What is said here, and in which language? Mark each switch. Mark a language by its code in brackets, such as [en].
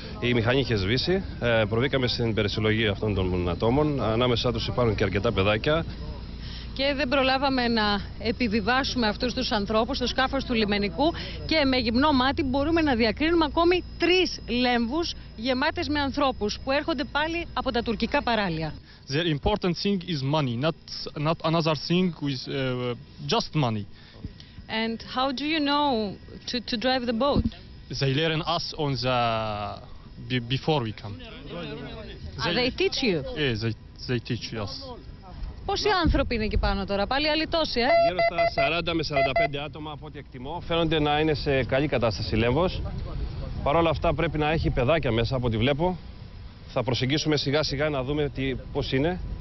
[el] Η μηχανή είχε σβήσει. Προβήκαμε στην περισυλλογή αυτών των ατόμων. Ανάμεσά τους υπάρχουν και αρκετά παιδάκια. Και δεν προλάβαμε να επιβιβάσουμε αυτούς τους ανθρώπους στο σκάφος του λιμενικού και με γυμνό μάτι μπορούμε να διακρίνουμε ακόμη 3 λέμβους γεμάτες με ανθρώπους που έρχονται πάλι από τα τουρκικά παράλια. [en] The important thing is money, not another thing with just money. And how do you know to drive the boat? They learn us on the before we come. They teach you? Yeah, they teach us. [el] Πόσοι άνθρωποι είναι εκεί πάνω τώρα, πάλι άλλοι τόσοι, Γύρω στα 40 με 45 άτομα από ό,τι εκτιμώ. Φαίνονται να είναι σε καλή κατάσταση Λέμβος. Παρ' όλα αυτά πρέπει να έχει παιδάκια μέσα από ό,τι βλέπω. Θα προσεγγίσουμε σιγά σιγά να δούμε πώς είναι.